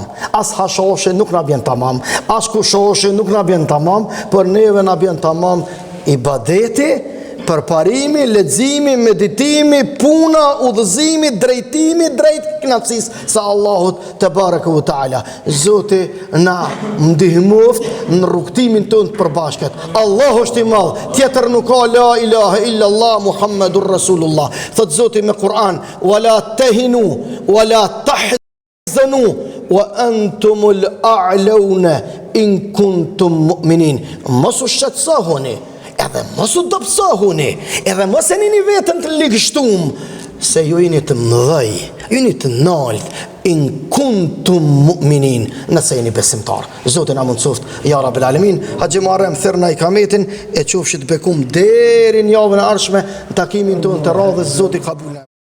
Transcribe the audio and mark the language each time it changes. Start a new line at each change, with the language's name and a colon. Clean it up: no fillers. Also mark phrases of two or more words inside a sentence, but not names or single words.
Albanian: As hashoshe nuk na bjen tamam, as kushoshe nuk na bjen tamam, por neve na bjen tamam ibadeti, përparimi, leximi, meditimi, puna, udhëzimi, drejtimi drejt kënaqësisë së Allahut
Arabic: تبارك وتعالى.
Albanian: Zoti na ndihmoft në rrugtimin tonë të përbashkët. Allahu është i madh, tjetër nuk ka,
Arabic: لا إله إلا الله محمد رسول الله.
Albanian: Thot Zoti me Kur'an,
Arabic: ولا تهنوا ولا تحزنوا وأنتم الأعلون إن كنتم مؤمنين.
Albanian: Mos u shqetësohuni, edhe mos u dobësohuni, edhe mos e nini vetën të ligështum, se ju jeni të mëdhej, ju jeni të nalt,
Arabic: إن كنتم مؤمنين,
Albanian: nëse jeni besimtar. Zoti na mundsoft,
Arabic: يا رب العالمين.
Albanian: Haxhi Muharrem thërna i kametin, e qofshit bekum deri në javën e ardhshme, në takimin tonë të radhës, Zoti kabul.